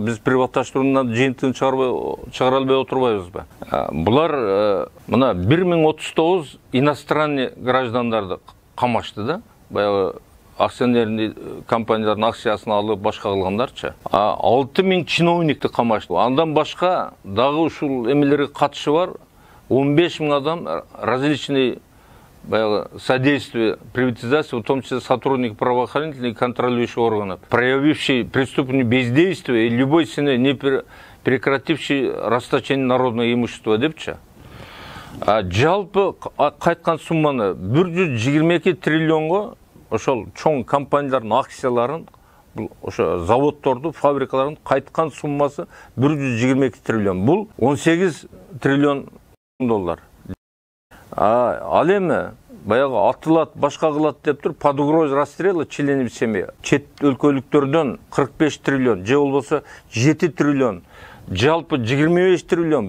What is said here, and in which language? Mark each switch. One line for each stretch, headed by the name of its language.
Kyrgyz: Биз приватташтыруудан жыйынтыгын чыгара албай отурбайбызбы? Булар мына 1039 иностранный граждандарды камашты да. Баягы акционерный компаниялардын акциясын алып башка кылгандарчы. 6000 чиновникти камашты. Андан башка дагы ушул эмелерге катышы бар 15 000 адам
Russian: различный содействие приватизации, в том числе сотрудник правоохранительных и контролирующих органов, проявивший преступное бездействие и любой ценой не прекративший расточение народного имущества депчи.
Kyrgyz: Жалпы кайткан сумманы 122 триллионго ошол чоң компаниялардын акцияларын, ошо заводдорду, фабрикалардын кайткан суммасы 122 триллион. Бул 18 триллион доллар. Ал эми баягы атылат, башка кылат деп туруп,
Russian: под угрозой расстрела членов семьи
Kyrgyz: чет өлкөлүктөрдөн 45 триллион, же болбосо 7 триллион, жалпы 25 триллион.